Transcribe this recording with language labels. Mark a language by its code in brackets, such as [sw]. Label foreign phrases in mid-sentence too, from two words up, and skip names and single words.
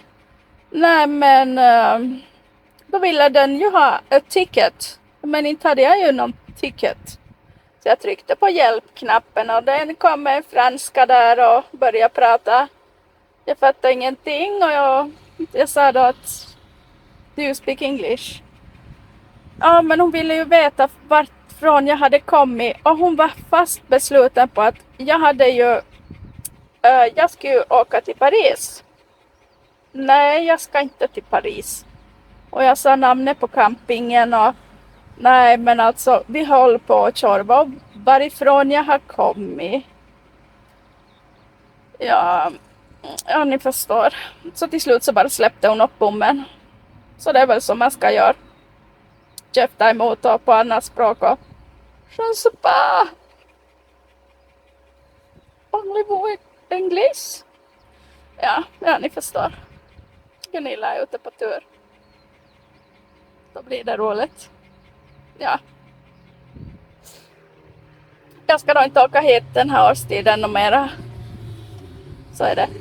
[sv] Nej men då ville den ju ha ett ticket. Men inte hade jag ju någon ticket. Så jag tryckte på hjälpknappen och den kom en franska där och började prata. Jag fattade ingenting och jag sa då att [en] do you speak English? [sv] Ja men hon ville ju veta varifrån jag hade kommit och hon var fast besluten på att jag hade ju jag skulle ju åka till Paris. Nej, jag ska inte till Paris. Och jag sa namnet på campingen och nej men alltså vi håller på att köra varifrån jag har kommit. Ja, ni förstår. Så till slut så bara släppte hon upp bommen. Så det är väl som man ska göra. Käfta emot och på annat språk och [fr] je ne sais pas. Parlez-vous English? [sv] Ja, ni förstår. Gunilla är ute på tur. Då blir det roligt. Ja. Jag ska då inte åka hit den här årstiden och mera. Så är det.